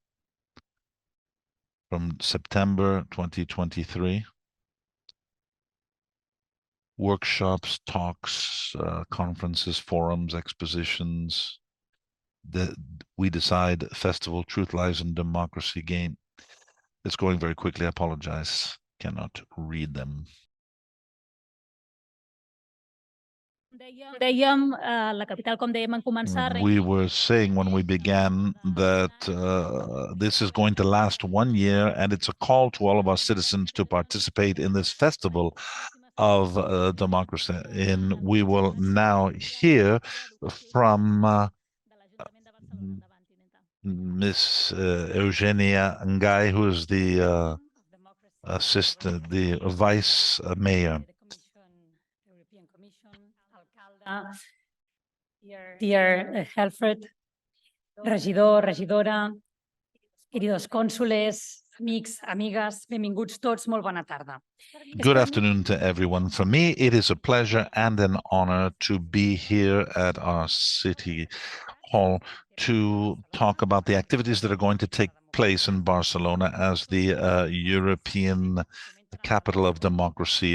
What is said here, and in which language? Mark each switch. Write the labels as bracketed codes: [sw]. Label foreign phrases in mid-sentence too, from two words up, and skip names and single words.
[en] From September 2023, workshops, talks, conferences, forums, expositions, the We Decide Festival, Truth, Lies, and Democracy game. It's going very quickly. I apologize. Cannot read them. [ca] Dèiem, la capital, com dèiem en començar... [en] We were saying when we began that this is going to last 1 year, and it's a call to all of our citizens to participate in this festival of democracy. And we will now hear from Miss Eugenia Ngai, who is the assistant, the vice mayor. [ca] Dear Helfred, regidor, regidora, queridos cònsules, amics, amigues, benvinguts tots, molt bona tarda. [en] Good afternoon to everyone. For me, it is a pleasure and an honor to be here at our city hall to talk about the activities that are going to take place in Barcelona as the European capital of democracy.